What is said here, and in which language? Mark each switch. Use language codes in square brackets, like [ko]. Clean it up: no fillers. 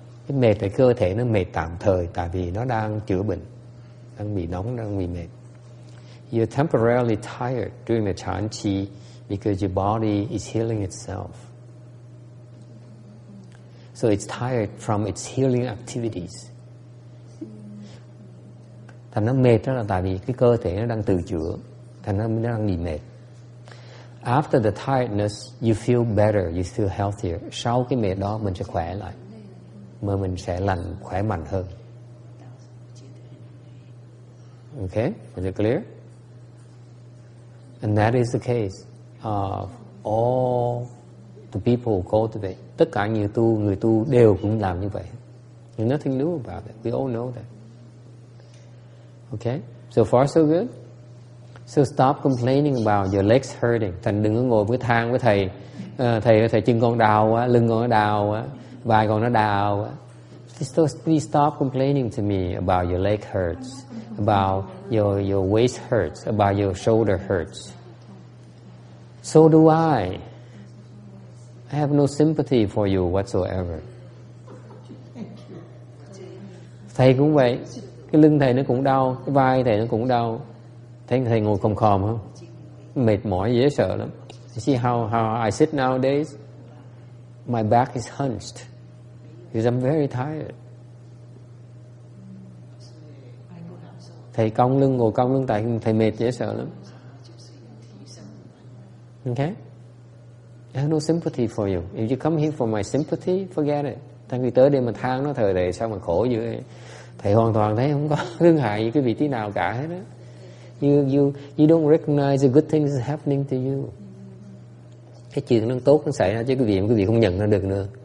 [vi] Cái mệt là cơ thể nó mệt tạm thời, tại vì nó đang chữa bệnh, đang bị nóng, đang bị mệt. [en] You're temporarily tired during the Chan Chi because your body is healing itself. So it's tired from its healing activities. [vi] Thành nó mệt đó là tại vì cái cơ thể nó đang tự chữa, thành nó đang bị mệt. [en] After the tiredness, you feel better, you feel healthier. [vi] Sau cái mệt đó mình sẽ khỏe lại, mà mình sẽ khỏe mạnh hơn. [en] Okay, is it clear? And that is the case of all the people who cultivate. [vi] Tất cả người tu đều cũng làm như vậy. [en] There's nothing new about it. We all know that. Okay, so far so good. So stop complaining about your legs hurting. [vi] Thành đừng có ngồi với than với thầy. Thầy chân con đau quá, lưng con nó đau quá, vai con nó đau quá. [en] Please stop complaining to me about your leg hurts, about your waist hurts, about your shoulder hurts. So do I. I have no sympathy for you whatsoever. [vi] Thầy cũng vậy. Cái lưng thầy nó cũng đau, cái vai thầy nó cũng đau. Thấy thầy ngồi khom khom không? Mệt mỏi dễ sợ lắm. [en] You see how I sit nowadays? My back is hunched because I'm very tired. [vi] Thầy cong lưng, ngồi cong lưng tại thầy mệt dễ sợ lắm. [en] Okay? I have no sympathy for you. If you come here for my sympathy, forget it. [vi] Thằng khi tới đây mà than nó thầy sao mà khổ dữ vậy? Thầy hoàn toàn thấy không có thương hại gì cái vị trí nào cả hết đó. [en] You don't recognize the good things happening to you. [vi] Cái chuyện nó tốt nó xảy ra chứ quý vị không nhận ra được nữa.